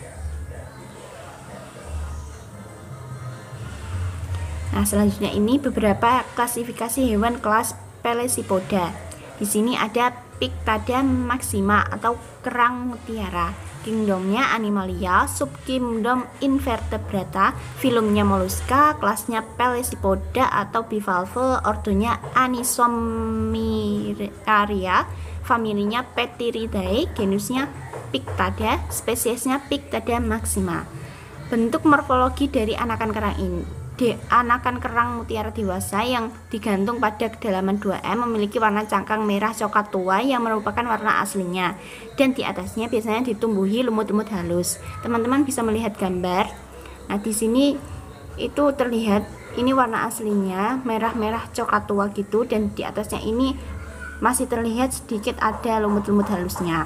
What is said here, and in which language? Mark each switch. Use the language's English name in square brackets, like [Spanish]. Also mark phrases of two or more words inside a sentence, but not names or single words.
[Indonesian] Nah, selanjutnya ini beberapa klasifikasi hewan kelas Pelesipoda. Di sini ada Pictada maxima atau kerang mutiara, kingdomnya Animalia, subkingdom Invertebrata, filumnya Mollusca, kelasnya Pelesipoda atau bivalve, ordonya Anisomyraria, familinya Petiridae, genusnya Pictada, spesiesnya Pictada maxima. Bentuk morfologi dari anakan kerang mutiara dewasa yang digantung pada kedalaman 2M memiliki warna cangkang merah coklat tua yang merupakan warna aslinya, dan di atasnya biasanya ditumbuhi lumut-lumut halus. Teman-teman bisa melihat gambar. Nah, di sini itu terlihat ini warna aslinya merah-merah coklat tua gitu, dan di atasnya ini masih terlihat sedikit ada lumut-lumut halusnya.